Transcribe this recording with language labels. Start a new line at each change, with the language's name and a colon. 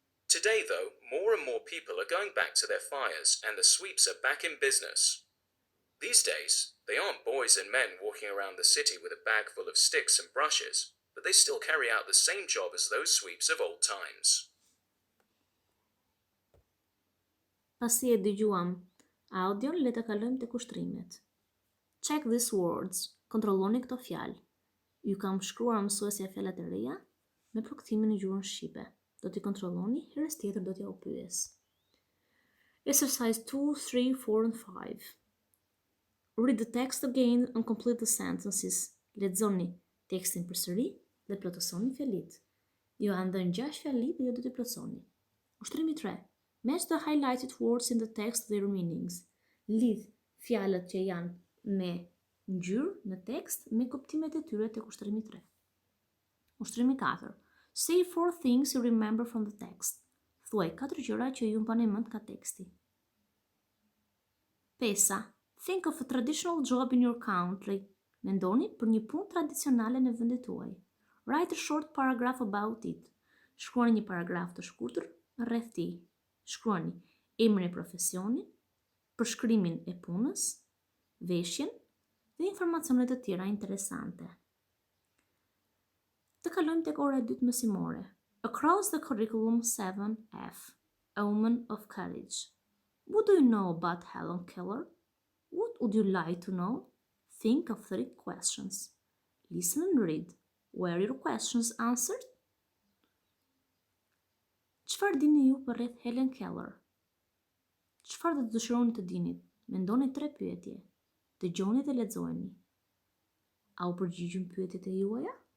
English: Today, though, more and more people are going back to their fires and the sweeps are back in business. These days, they aren't boys and men walking around the city with a bag full of sticks and brushes, but they still carry out the same job as those sweeps of old times.
Albanian: Pasi e dëgjuam audion, le të kalojmë te kushtrimet.
English: Check these words.
Albanian: Kontrolloni këto fjalë. Ju kam shkruar mësuesja fjalët e reja me përkthtimin në gjuhën shqipe. Do t'i kontrolloni, herës tjetër do t'ja u pyes.
English: Exercise 2, 3, 4 and 5. Read the text again and complete the sentences.
Albanian: Lexoni tekstin përsëri dhe plotësoni fjalit. Ju janë dhënë 6 fjali dhe ju do t'i plotësoni. Ushtrimi 3.
English: Match the highlighted words in the text their meanings.
Albanian: Lidh fjalët që janë me ngjyrë në tekst me kuptimet e tyre tek ushtrimi 3. Ushtrimi 4.
English: Say 4 things you remember from the text.
Albanian: Thuaj 4 gjëra që ju mbani mend nga teksti. 5.
English: Think of a traditional job in your country.
Albanian: Mendoni për një punë tradicionale në vendin tuaj.
English: Write a short paragraph about it.
Albanian: Shkruani një paragraf të shkurtër rreth tij. Shkruani emrin e profesionit, përshkrimin e punës, veshjen dhe informacione të tjera interesante. Të kalojmë tek ora e dytë mësimore.
English: Across the curriculum 7F. A Woman of Courage. What do you know about Helen Keller? What would you like to know? Think of 3 questions. Listen and read. Were your questions answered?
Albanian: Çfarë dini ju për rreth Helen Keller? Çfarë do të dëshironi të dini? Mendoni 3 pyetje. Dëgjoni dhe lexojeni. A u përgjigjën pyetjet e juaja?